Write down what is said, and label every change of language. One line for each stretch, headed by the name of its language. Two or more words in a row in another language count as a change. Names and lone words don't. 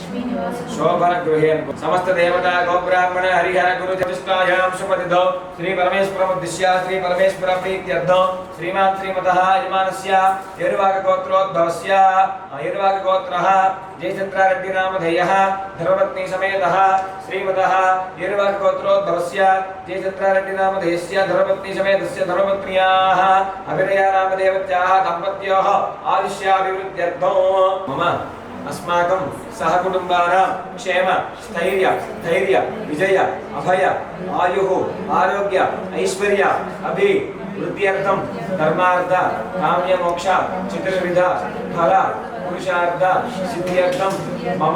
Sanskrit: शोभन गृहे समस्त देवता गोब्राह्मण हरिहर गुरु चतुष्टायां शुभतिथौ श्री परमेश्वरं उद्दिश्य श्री परमेश्वर प्रीत्यर्थं श्रीमान् श्रीमतः यजमानस्य यर्वाक गोत्रोद्भवस्य यर्वाक गोत्रः जयचन्द्रारेड्डि नामधेयः धर्मपत्नी समेतः श्रीमतः यर्वाक गोत्रोद्भवस्य जयचन्द्रारेड्डि नामधेयस्य धर्मपत्नी समेतस्य धर्मपत्न्याः अभिनय नामदेवत्याः दम्पत्योः आयुष्याभिवृद्ध्यर्थं मम अस्माकं सहकुटुम्बानां क्षेम स्थैर्य धैर्य विजय अभय आयुः आरोग्य ऐश्वर्य अभिवृद्ध्यर्थं धर्मार्थ काम्य मोक्ष चतुर्विध फल पुरुषार्थ सिद्ध्यर्थं मम